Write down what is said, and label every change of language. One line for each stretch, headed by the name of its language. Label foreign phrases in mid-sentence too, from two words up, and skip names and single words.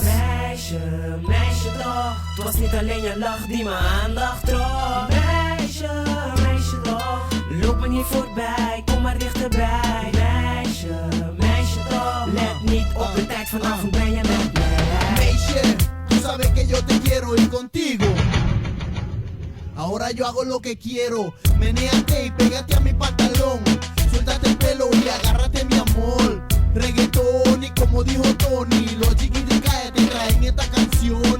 Dutch: Meisje toch. Het was niet alleen je lach die me aandacht trok. Meisje toch. Loop me niet voorbij, kom maar dichterbij. Meisje toch. Let niet op de tijd, vanavond ben je met mij. Meisje,
Spanish: tú sabes que yo te quiero ir contigo. Ahora yo hago lo que quiero. Menéate y pégate a mi pantalón. Suéltate el pelo y agárrate mi amor. Reggaetón y como dijo Tony, Logic y Dikaya te traen esta canción.